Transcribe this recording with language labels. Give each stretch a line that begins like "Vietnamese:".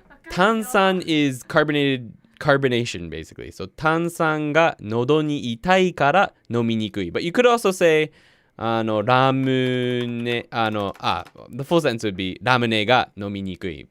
English: 炭酸 is carbonation basically. So
Japanese: 炭酸が喉に痛いから飲みにくい。
English: But you could also say ラムネthe full sentence would be
Japanese: ラムネが飲みにくい。